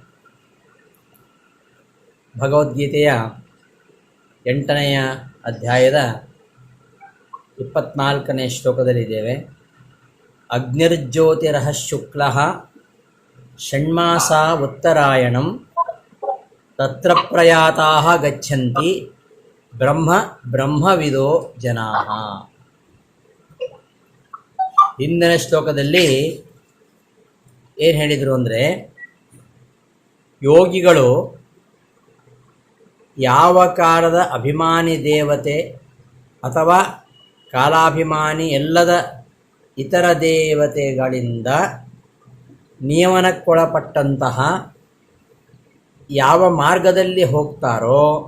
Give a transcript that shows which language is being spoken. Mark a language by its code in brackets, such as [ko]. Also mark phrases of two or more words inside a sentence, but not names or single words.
[kn] ಭಗವದ್ಗೀತೆಯ 8ನೆಯ ಅಧ್ಯಾಯದ 24ನೇ ಶ್ಲೋಕದಲ್ಲಿದ್ದೇವೆ. [sa] ಅಗ್ನಿರ್ಜ್ಯೋತಿರಃ ಶುಕ್ಲಃ ಷಣ್ಮಾಸಾ ಉತ್ತರಾಯಣಂ ತತ್ರ ಪ್ರಯಾತಾಃ ಗಚ್ಚಂತಿ ಬ್ರಹ್ಮವಿದೋ ಜನಾಃ. [kn] ಹಿಂದಿನ ಶ್ಲೋಕದಲ್ಲಿ ಏನು ಹೇಳಿದರು ಅಂದರೆ, ಯೋಗಿಗಳು ಯಾವ ಕಾಲದ ಅಭಿಮಾನಿ ದೇವತೆ ಅಥವಾ ಕಾಲಾಭಿಮಾನಿ ಎಲ್ಲದ ಇತರ ದೇವತೆಗಳಿಂದ ನಿಯಮನಕ್ಕೊಳಪಟ್ಟಂತಹ ಯಾವ ಮಾರ್ಗದಲ್ಲಿ ಹೋಗ್ತಾರೋ